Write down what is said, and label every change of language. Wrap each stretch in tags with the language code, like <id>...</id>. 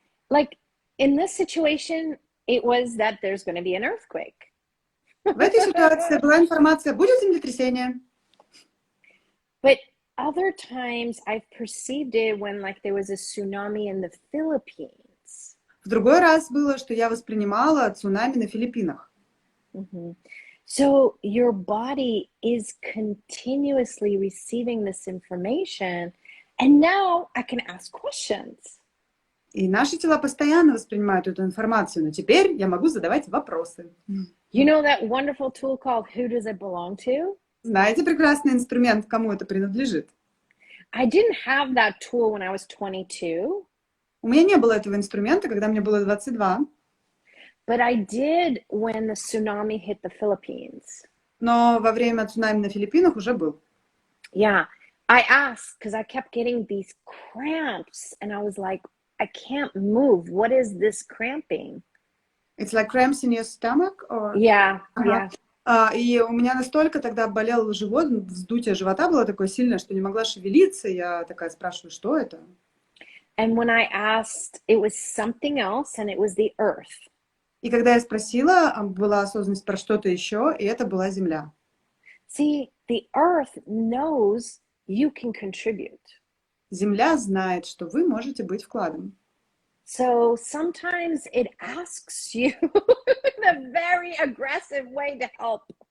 <en>Like in this situation, it was that there's going to be an earthquake.</en> <ru>В этой ситуации была информация, будет землетрясение.</ru> <en>But other times I've perceived it when like there was a tsunami in the Philippines.</en> <ru>В другой раз было, что я воспринимала цунами на Филиппинах. Mm-hmm.</ru> <en>So your body is continuously receiving this information, and now I can ask questions.</en> <ru>И наши тела постоянно воспринимают эту информацию, но теперь я могу задавать вопросы.</ru> <en>You know that wonderful tool called Who Does It Belong To?</en> <ru>Знаете прекрасный инструмент, кому это принадлежит?</ru> <en>I didn't have that tool when I was 22.</en> <ru>У меня не было этого инструмента, когда мне было 22.</ru> <en>But I did when the tsunami hit the Philippines.</en> <ru>Но во время цунами на Филиппинах уже был.</ru> <en>Yeah, I asked because I kept getting these cramps, and I was like, I can't move. What is this cramping? It's like cramps in your stomach? Or... Yeah, yeah.</en> <ru>И у меня настолько тогда болел живот, вздутие живота было такое сильное, что не могла шевелиться. Я такая спрашиваю, что это?</ru> <en>And when I asked, it was something else, and it was the earth.</en> <ru>И когда я спросила, была осознанность про что-то еще, и это была земля.</ru> <en>See, the earth knows you can contribute.</en> <ru>Земля знает, что вы можете быть вкладом.</ru> <en>So sometimes it asks you in a very aggressive way to help.</en>